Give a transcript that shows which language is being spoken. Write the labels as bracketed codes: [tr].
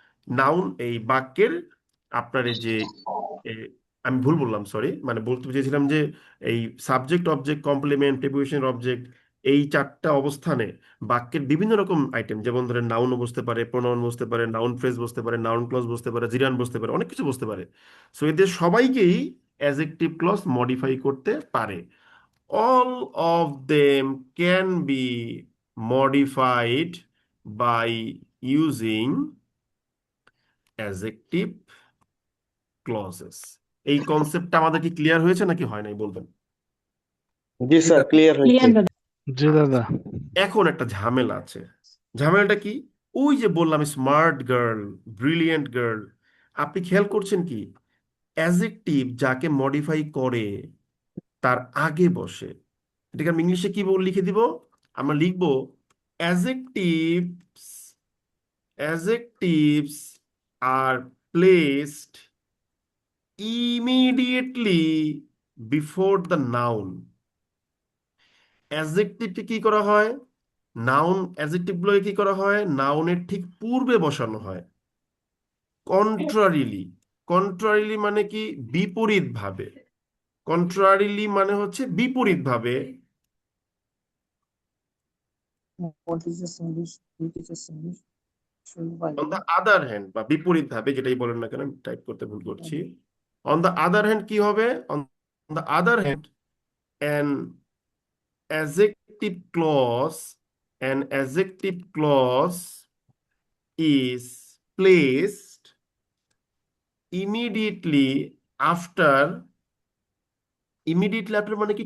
[bn] Noun, এই বাক্যের আপনার এই যে এ, আমি ভুল বললাম, সরি, মানে বলতে চেয়েছিলাম যে এই সাবজেক্ট, অবজেক্ট, কমপ্লিমেন্ট, প্রিপোজিশনের অবজেক্ট, এই চারটা অবস্থানে বাক্যের বিভিন্ন রকম আইটেম, যেমন ধরেন নাউন বসতে পারে, প্রোনাউন বসতে পারে, নাউন ফ্রেজ বসতে পারে, নাউন ক্লজ বসতে পারে, জিরান বসতে পারে, অনেক কিছু বসতে পারে। সো এদের সবাইকেই অ্যাডজেক্টিভ ক্লজ মডিফাই করতে পারে। [en] All of them can be modified by using adjective clauses. [bn] এই কনসেপ্টটা আমাদের কি ক্লিয়ার হয়েছে নাকি হয় নাই বলবেন? জি স্যার, ক্লিয়ার হয়েছে। জি দাদা। এখন একটা ঝামেলা আছে। ঝামেলাটা কি? ওই যে বললাম স্মার্ট গার্ল, ব্রিলিয়েন্ট গার্ল, আপনি খেয়াল করছেন কি অ্যাডজেক্টিভ যাকে মডিফাই করে তার আগে বসে? এটাকে আমি ইংলিশে কি লিখে দিব? আমরা লিখবো [en] adjectives adjectives are placed immediately before the noun. [bn] অ্যাডজেক্টিভকে কি করা হয়? নাউন, অ্যাডজেক্টিভগুলোকে কি করা হয়? নাউনের ঠিক পূর্বে বসানো হয়। কন্ট্রারিলি, কন্ট্রারিলি মানে কি? বিপরীত ভাবে। কন্ট্রারিলি মানে হচ্ছে বিপরীত ভাবে। [en] on the other hand, [bn] বা বিপরীত ভাবে, যেটাই বলেন না কেন, টাইপ করতে ভুল করছি। [en] on the other hand [bn] কি হবে? [en] on the other hand an adjective clause, an adjective clause is placed immediately after, immediately after [bn] মানে কি?